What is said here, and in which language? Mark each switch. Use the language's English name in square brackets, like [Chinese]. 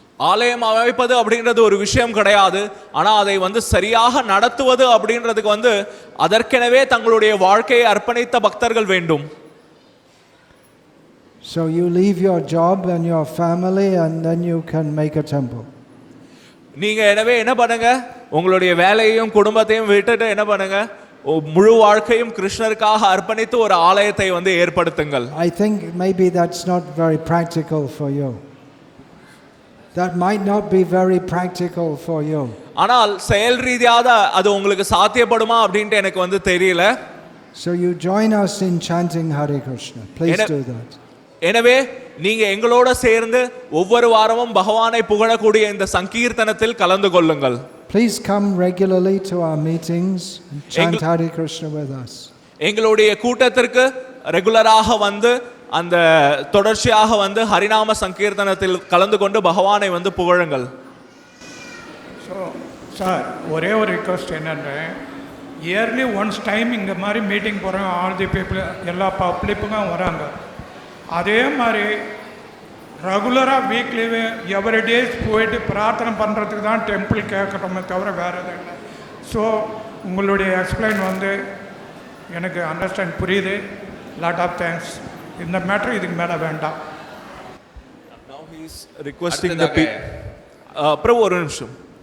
[Tamil] ஆலயம் அமைப்பது அப்படின்றது ஒரு விஷயம் கிடையாது. ஆனா அதை வந்து சரியாக நடத்துவது அப்படின்றதுக்கு வந்து அதற்கெனவே தங்களுடைய வாழ்க்கையை அர்ப்பணித்த பக்தர்கள் வேண்டும். [English] So you leave your job and your family and then you can make a temple. [Tamil] நீங்க எனவே என்ன பண்ணுங்க, உங்களுடைய வேலையையும் குடும்பத்தையும் விட்டுட்டு என்ன பண்ணுங்க, முழு வாழ்க்கையும் கிருஷ்ணருக்காக அர்ப்பணித்து ஒரு ஆலயத்தை வந்து ஏற்படுத்துங்கள். [English] I think maybe that's not very practical for you. That might not be very practical for you. [Tamil] ஆனால் செயல் ரீதியாக அது உங்களுக்கு சாத்தியப்படுமா அப்படின்ட்டு எனக்கு வந்து தெரியல. [English] So you join us in chanting Hare Krishna. Please do that. [Tamil] எனவே நீங்க எங்களோட சேர்ந்து ஒவ்வொரு வாரமும் பகவானை புகழக்கூடிய இந்த சங்கீர்த்தனத்தில் கலந்து கொள்ளுங்கள். [English] Please come regularly to our meetings and chant Hare Krishna with us. [Tamil] எங்களுடைய கூட்டத்திற்கு ரெகுலராக வந்து அந்த தொடர்ச்சியாக வந்து ஹரிநாம சங்கீர்த்தனத்தில் கலந்து கொண்டு பகவானை வந்து புகழுங்கள். ஸோ சார், ஒரே ஒரு ரிக்வஸ்ட் என்னென்னா, [English] yearly once time [Tamil] இந்த மாதிரி மீட்டிங் போகிறோம். [English] all the people [Tamil] எல்லா பப்ளிக்கும் வராங்க. அதே மாதிரி ரெகுலராக வீக்லி எவ்ரி டேஸ் போயிட்டு பிரார்த்தனை பண்ணுறதுக்கு தான் டெம்பிள் கேட்குறோமே தவிர வேறு எதுவும் இல்லை. ஸோ உங்களுடைய எக்ஸ்பிளைன் வந்து எனக்கு அண்டர்ஸ்டாண்ட் புரியுது. [English] Lot of thanks. [Tamil] இந்த மேட்ரு இதுக்கு மேலே வேண்டாம். [English] Now he is requesting the people. [Tamil] ஒரு நிமிஷம்.